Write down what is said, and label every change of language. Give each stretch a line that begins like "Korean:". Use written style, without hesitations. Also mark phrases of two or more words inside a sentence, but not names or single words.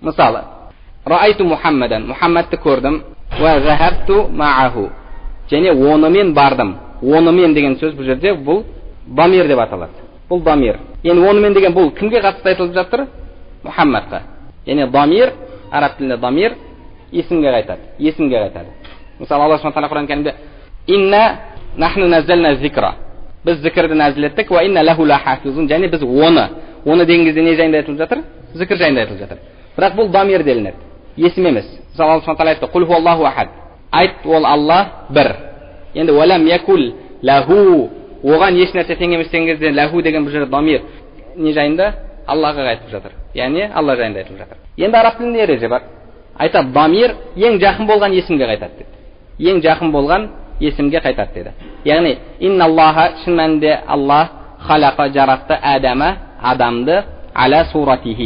Kazakh: Мысалы,
Arabic: رأيت محمدا,
Kazakh: Мухаммадты көрдім,
Arabic: وذهبت معه,
Kazakh: және онымен бардым. Онымен деген сөз бұл жерде бұл дамир деп аталады. Бұл дамир. Енді онымен деген бұл кімге қатысты айтылып жатыр? Мухаммадқа. Яғни дамир, араб тілінде дамир есімге қайтады. Есімге қайтады. Мысалы, Алла субхана тағала Құран кәрімде
Arabic: إنا نحن نزلنا الذكر,
Kazakh: біз зікірді нәзілеттік,
Arabic: وإنا له لحافظون,
Kazakh: және біз оны деген кезде не жайында айтылып жатыр? Зікір жайында айтылып жатыр. Бірақ бұл дамир делінеді, есім емес. Мысалы, Алла субхана тағала айтты,
Arabic: قل هو الله أحد,
Kazakh: айт, ол Алла бір. Енді
Arabic: ولم يكن له,
Kazakh: оған еш нәрсе тең емес деген кезде лаху деген бұл жерде дамир не жайында? Аллаға айтылып жатыр. Яғни Алла жайында айтылып жатыр. Енді араб тілінде ереже бар. Айтады, дамир ең жақын болған есімге қайтады деді. Ең жақын болған есімге қайтады деді. Яғни
Arabic: إن الله,
Kazakh: шын мәнінде Алла халақа жаратты адамды
Arabic: على صورته.